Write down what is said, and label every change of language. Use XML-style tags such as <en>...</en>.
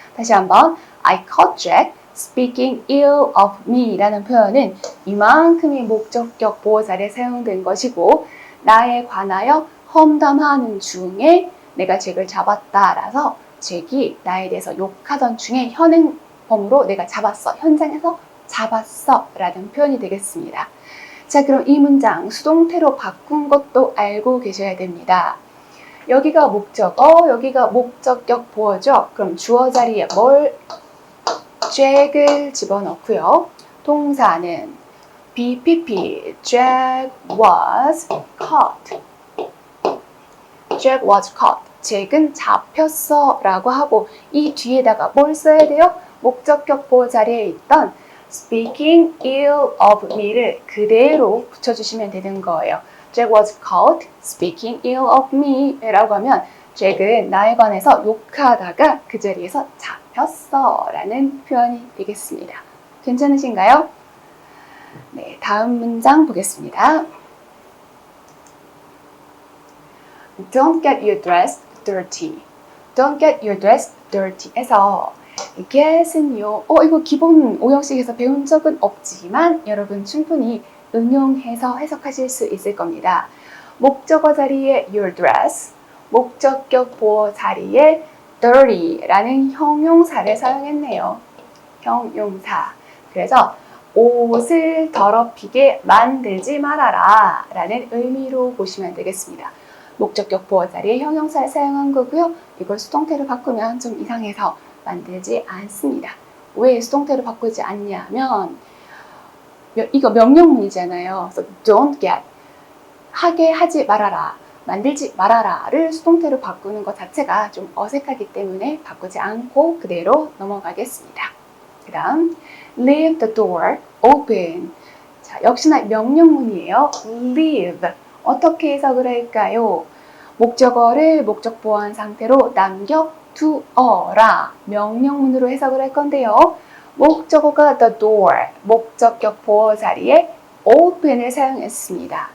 <ko>다시 한번</ko> <en>I caught Jack speaking ill of me</en> <ko>라는 표현은 이만큼의 목적격 보호 자리에 사용된 것이고 나에 관하여 험담하는 중에 내가 잭을 잡았다라서 잭이 나에 대해서 욕하던 중에 현행범으로 내가 잡았어, 현장에서 잡았어 라는 표현이 되겠습니다. 자, 그럼 이 문장 수동태로 바꾼 것도 알고 계셔야 됩니다. 여기가 목적어, 여기가 목적격 보어죠. 그럼 주어 자리에 잭을 집어넣고요. 동사는</ko> <en>BPP, Jack was caught. Jack was caught.</en> <ko>잭은 잡혔어 라고 하고 이 뒤에다가 뭘 써야 돼요? 목적격 보호 자리에 있던</ko> <en>speaking ill of me</en> <ko>를 그대로 붙여주시면 되는 거예요.</ko> <en>Jack was caught speaking ill of me</en> <ko>라고 하면 잭은 나에 관해서 욕하다가 그 자리에서 잡혔어 라는 표현이 되겠습니다. 괜찮으신가요? 네, 다음 문장 보겠습니다.</ko> <en>Don't get your dress dirty. Don't get your dress dirty</en> <ko>에서 get은요, 이거 기본 오형식에서 배운 적은 없지만 여러분 충분히 응용해서 해석하실 수 있을 겁니다. 목적어 자리에 your dress, 목적격 보어 자리에 dirty라는 형용사를 사용했네요. 형용사. 그래서 옷을 더럽히게 만들지 말아라 라는 의미로 보시면 되겠습니다. 목적격 보어 자리에 형용사를 사용한 거고요. 이걸 수동태로 바꾸면 좀 이상해서 만들지 않습니다. 왜 수동태로 바꾸지 않냐면 이거 명령문이잖아요. 그래서 don't get, 하게 하지 말아라, 만들지 말아라를 수동태로 바꾸는 것 자체가 좀 어색하기 때문에 바꾸지 않고 그대로 넘어가겠습니다. 그 다음</ko> <en>leave the door open.</en> <ko>자, 역시나 명령문이에요. leave. 어떻게 해석을 할까요? 목적어를 목적 보완 상태로 남겨두어라. 명령문으로 해석을 할 건데요. 목적어가 the door, 목적격 보어 자리에 open을 사용했습니다.</ko>